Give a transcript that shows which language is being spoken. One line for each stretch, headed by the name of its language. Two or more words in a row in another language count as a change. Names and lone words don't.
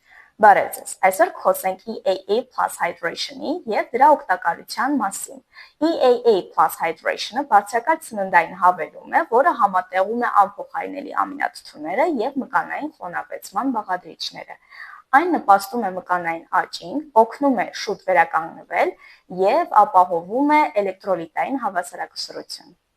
Armenian: Բարև ձեզ, այսօր խոսենք EAA plus hydration-ի և դրա օգտակարության մասին։ EAA plus hydration-ը բարձրակարգ սննդային հավելում է, որը համատեղում է անփոխարինելի ամինաթթուները և մկանային խոնավեցման բաղադրիչները։ Այն նպաստում է մկանային աճին, օգնում է շուտ վերականգնվել և ապահովում է էլեկտրոլիտային հավասարակշռություն։